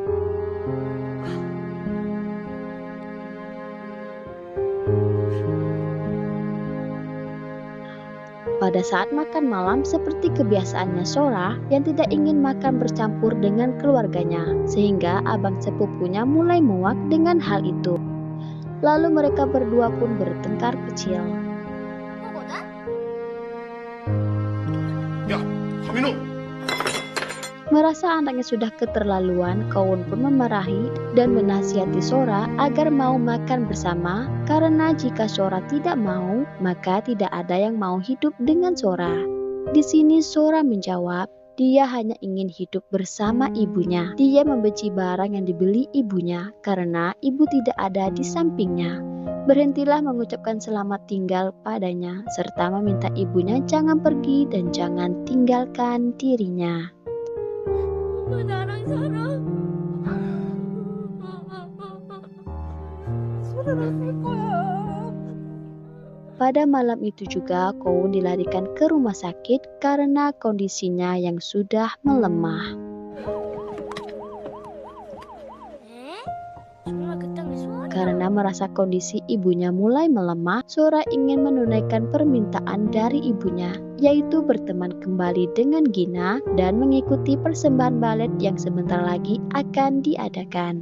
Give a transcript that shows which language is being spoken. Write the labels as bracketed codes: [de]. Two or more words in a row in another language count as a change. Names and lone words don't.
[id] Pada saat makan malam, seperti kebiasaannya Sora yang tidak ingin makan bercampur dengan keluarganya, sehingga abang sepupunya mulai muak dengan hal itu. Lalu mereka berdua pun bertengkar kecil. [ko] 야, 서민호! [id] Merasa anaknya sudah keterlaluan, Kowon pun memarahi dan menasihati Sora agar mau makan bersama karena jika Sora tidak mau, maka tidak ada yang mau hidup dengan Sora. Di sini Sora menjawab, dia hanya ingin hidup bersama ibunya. Dia membenci barang yang dibeli ibunya karena ibu tidak ada di sampingnya. Berhentilah mengucapkan selamat tinggal padanya serta meminta ibunya jangan pergi dan jangan tinggalkan dirinya. [ko] 나랑 살아. 소라랑 살 거야. [id] Pada malam itu juga Kowon dilarikan ke rumah sakit karena kondisinya yang sudah melemah. Karena merasa kondisi ibunya mulai melemah, Sora ingin menunaikan permintaan dari ibunya, yaitu berteman kembali dengan Gina dan mengikuti persembahan balet yang sebentar lagi akan diadakan.